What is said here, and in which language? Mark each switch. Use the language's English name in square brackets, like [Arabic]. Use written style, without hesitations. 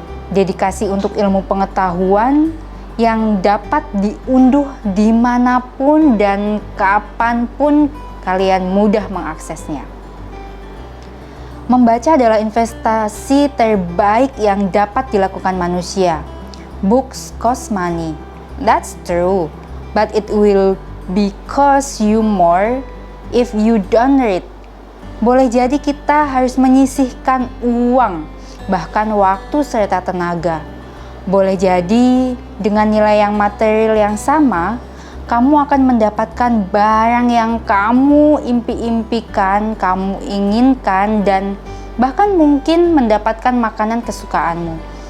[Indonesian] Dedikasi untuk ilmu pengetahuan yang dapat diunduh dimanapun dan kapanpun kalian mudah mengaksesnya. Membaca adalah investasi terbaik yang dapat dilakukan manusia. [English] Books cost money. That's true, but it will be cost you more if you don't read. [Indonesian] Boleh jadi kita harus menyisihkan uang, bahkan waktu serta tenaga. Boleh jadi dengan nilai yang material yang sama, kamu akan mendapatkan barang yang kamu impi-impikan, kamu inginkan, dan bahkan mungkin mendapatkan makanan kesukaanmu.